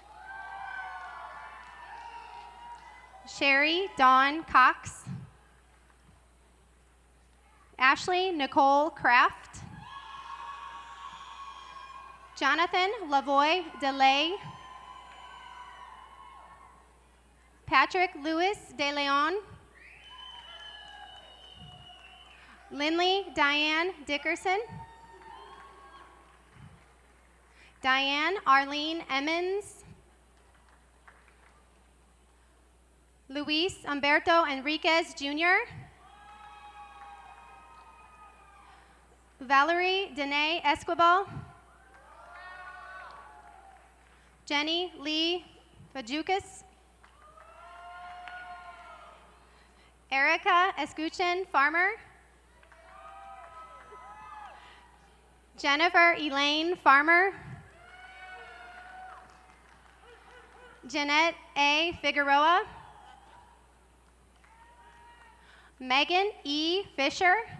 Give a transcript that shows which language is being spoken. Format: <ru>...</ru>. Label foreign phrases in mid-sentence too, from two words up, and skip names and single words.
<en>Sherry Dawn Cox. Ashley Nicole Kraft. Jonathan Lavoy DeLay. Patrick Louis De Leon. Lindley Diane Dickerson. Diane Arlene Emmons. Luis Humberto Enriquez Jr. Valerie Danae Esquivel. Jenny Lee Fajukas. Erica Escuchen Farmer. Jennifer Elaine Farmer. Jeanette A. Figueroa. Megan E. Fisher.</en>